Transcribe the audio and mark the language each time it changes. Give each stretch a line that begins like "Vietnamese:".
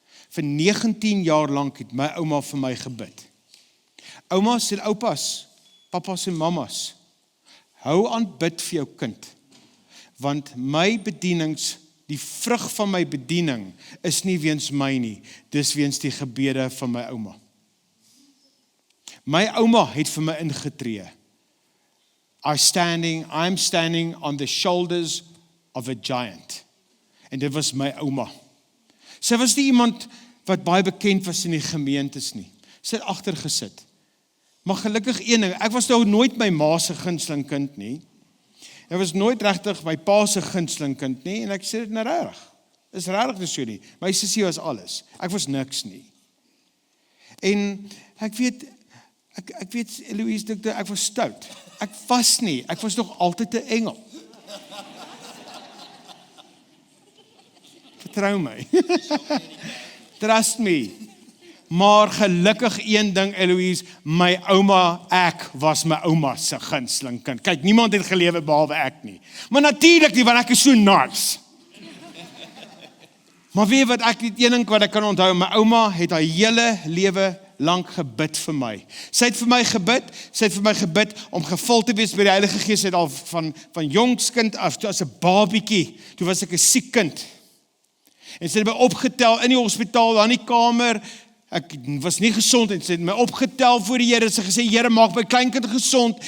Afrikaans: Vir 19 jaar lank het my ouma vir my gebid. Oumas en oupas, papas en mamas, hou aan bid vir jou kind. Want my bedienings, die vrug van my bediening, is nie weens my nie, dis weens die gebede van my ouma. My ouma het vir my ingetree.
English: I'm standing on the shoulders of a giant.
Afrikaans: En dit was my ouma. Sy was nie iemand wat baie bekend was in die gemeentes nie. Sy het agter gesit. Maar gelukkig een ding, ek was nou nooit my ma se gunsteling kind nie. Ek was nooit regtig my pa se gunsteling kind nie, en ek sê dit nou reg. Is regtig nie so nie. My sussie was alles. Ek was niks nie. En ek weet, Eloise, ek was stout. Ek was nie, ek was nog altyd 'n engel. Vertrou my.
English: Trust me.
Afrikaans: Maar gelukkig een ding, Eloise, my ouma, ek was my ouma se gunsteling kind. Kyk, niemand het gelewe behalwe ek nie. Maar natuurlik nie, want ek is so nice. Maar weet wat, ek het een ding wat ek kan onthou, my ouma het haar hele lewe lank gebid vir my. Sy het vir my gebid om gevul te wees met die Heilige Gees. Sy het al van jongskind af, toe as 'n babietjie, toe was ek 'n siek kind. En sy het my opgetel in die hospitaal, daar in die kamer. Ek was nie gesond en sy het my opgetel voor die Here. Sy gesê, Here, maak my kleinkind gesond.